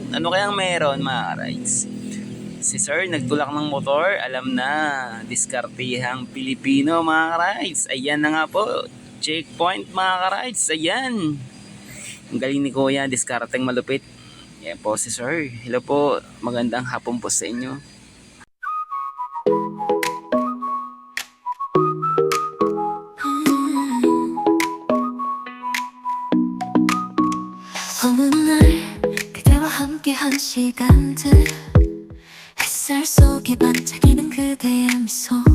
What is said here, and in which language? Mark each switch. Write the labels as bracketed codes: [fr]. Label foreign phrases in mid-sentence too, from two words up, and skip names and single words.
[tl] Ano kayang meron mga ka-rides? Si sir nagtulak ng motor, alam na, diskartihang Pilipino mga ka-rides. Ayan na nga po, checkpoint mga ka-rides, ayan. Ang galing ni kuya, diskarteng malupit. Yan po si Sir. Hello po, magandang hapon po sa inyo. [ko] 어느 날 그대와 함께한 시간들 햇살 속에 반짝이는 그대의 미소